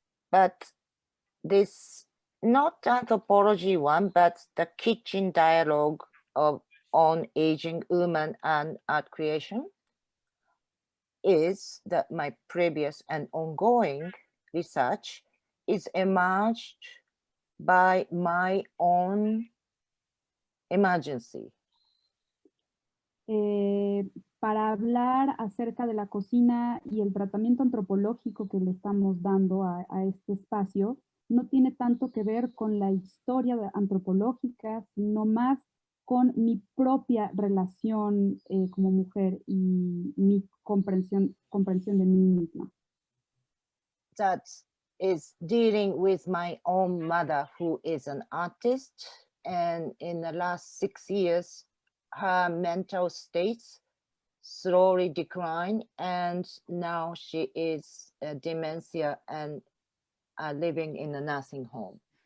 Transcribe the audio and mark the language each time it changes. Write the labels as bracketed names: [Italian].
[English] But this, not anthropology one, but the kitchen dialogue on aging women and art creation, is that my previous and ongoing research is emerged by my own emergency. [Spanish] Para hablar acerca de la cocina y el tratamiento antropológico que le estamos dando a este espacio, no tiene tanto que ver con la historia antropológica, sino más con mi propia relación como mujer y mi comprensión de mí misma. [English] That is dealing with my own mother, who is an artist, and in the last 6 years, her mental states slowly decline, and now she is dementia and living in a nursing home.